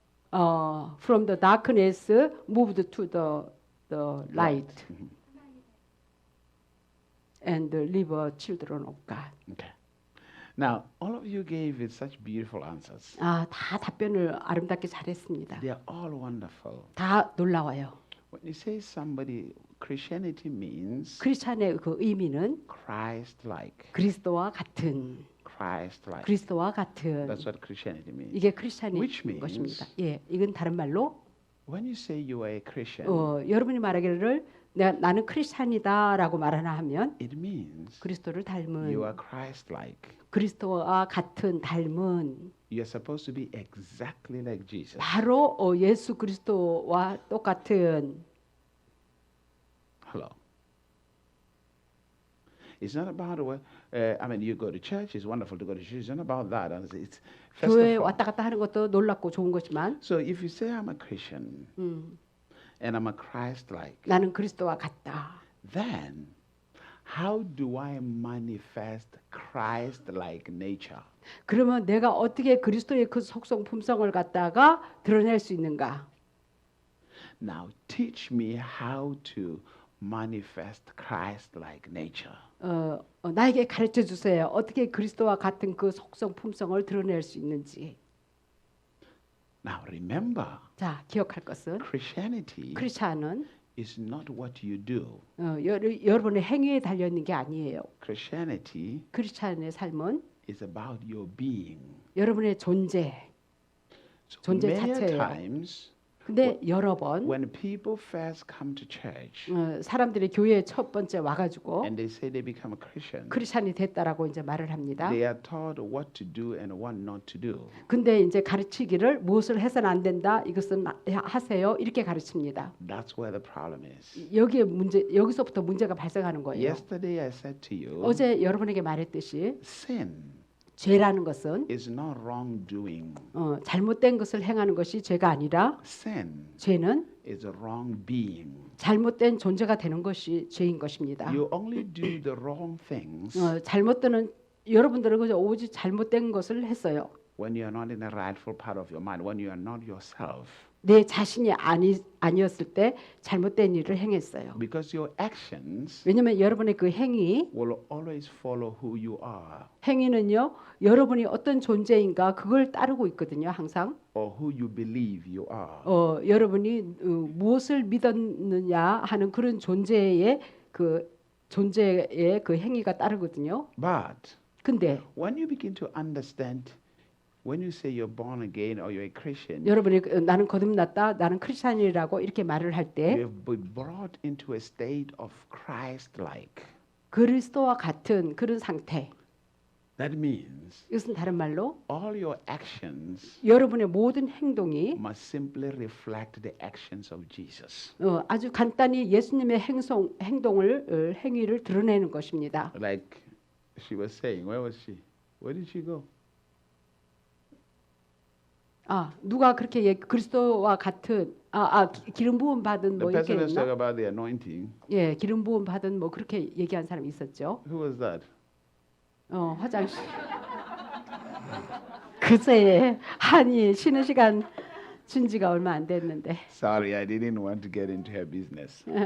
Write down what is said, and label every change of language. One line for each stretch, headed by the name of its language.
English: From the darkness, moved to the light, and live children of God. Okay. Now, all of you gave it such beautiful answers.
Korean: 다 답변을 아름답게 잘했습니다.
English: They are all wonderful.
Korean: 다 놀라워요.
English: When you say somebody, Christianity means
Korean: 크리스찬의 그 의미는
English: Christ-like.
Korean: 그리스도와 같은,
English: Christ-like.
Korean: 그리스도와 같은.
English: That's what Christianity means.
Korean: 이게 크리스찬의
English: Which means-
Korean: 것입니다. 예, 이건 다른 말로
English: When you say you are a Christian,
Korean: 여러분이 말하기를 나는 크리스찬이다라고 말하나 하면
English: it means
Korean: 그리스도를 닮은,
English: you are Christ-like.
Korean: 그리스도와 같은 닮은,
English: You are supposed to be exactly like Jesus.
Korean: 바로 예수 그리스도와 똑같은.
English: Hello. It's not about I mean, you go to church. It's wonderful to go to church. It's not about that. It's first
Korean: 교회
English: of all.
Korean: 왔다 갔다 하는 것도 놀랍고 좋은 거지만,
English: So if you say I'm a Christian and I'm a Christ-like,
Korean: 나는 그리스도와 같다.
English: then how do I manifest Christ-like nature?
Korean: 그러면 내가 어떻게 그리스도의 그 속성 품성을 갖다가 드러낼 수 있는가?
English: Now teach me how to manifest Christ-like nature.
Korean: 나에게 가르쳐 주세요. 어떻게 그리스도와 같은 그 속성 품성을 드러낼 수 있는지.
English: Now remember,
Korean: 자, 기억할 것은
English: Christianity
Korean: 크리스찬은
English: is not what you do.
Korean: 여러분의 행위에 달려 있는 게 아니에요.
English: Christianity
Korean: 크리스찬의 삶은
English: is about your being.
Korean: 여러분의 존재.
English: So
Korean: 존재
English: many
Korean: 자체예요.
English: times
Korean: 근데 여러 번
English: when people first come to church
Korean: 사람들이 교회에 첫 번째 와가지고
English: and they say they become a Christian,
Korean: 크리스찬이 됐다라고 이제 말을 합니다.
English: they are taught what to do and what not to do.
Korean: 근데 이제 가르치기를 무엇을 해서는 안 된다. 이것은 하세요. 이렇게 가르칩니다.
English: That's where the problem is.
Korean: 여기서부터 문제가 발생하는 거예요.
English: Yesterday I said to you,
Korean: 어제 여러분에게 말했듯이
English: sin
Korean: 죄라는 것은
English: is not wrongdoing.
Korean: 잘못된 것을 행하는 것이 죄가 아니라
English: Sin
Korean: 죄는
English: is a wrong being.
Korean: 잘못된 존재가 되는 것이 죄인 것입니다.
English: You only do the wrong things
Korean: 여러분들은 그저 오직 잘못된 것을 했어요.
English: when you are not in the rightful part of your mind, when you are not yourself.
Korean: 내 자신이 아니었을 때 잘못된 일을 행했어요.
English: Because your actions
Korean: 왜냐하면 여러분의 그 행위,
English: will always follow who you are
Korean: 행위는요, 여러분이 어떤 존재인가 그걸 따르고 있거든요, 항상.
English: or who you believe you are.
Korean: 여러분이 무엇을 믿었느냐 하는 그런 존재의 그 행위가 따르거든요.
English: But
Korean: 근데
English: when you begin to understand, when you say you're born again or you're a Christian,
Korean: 여러분이 나는 거듭났다, 나는 크리스찬이라고 이렇게 말을 할
English: you
Korean: 때
English: have been brought into a state of Christ-like.
Korean: 그리스도와 같은 그런 상태.
English: That means
Korean: 이것은 다른 말로
English: all your actions
Korean: 여러분의 모든 행동이
English: must simply reflect the actions of Jesus.
Korean: 아주 간단히 예수님의 행위를 드러내는 것입니다.
English: Like she was saying, where was she? Where did she go?
Korean: 누가 그렇게 그리스도와 같은 기름 부음 받은
English: The
Korean: 뭐 이렇게
English: person was talking
Korean: 했나?
English: about the anointing.
Korean: 예, 기름 부음 받은 뭐 그렇게 얘기한 사람이 있었죠.
English: Who was that?
Korean: 화장실. 글쎄, 한이 쉬는 시간 준 지가 얼마 안 됐는데.
English: Sorry, I didn't want to get into her business.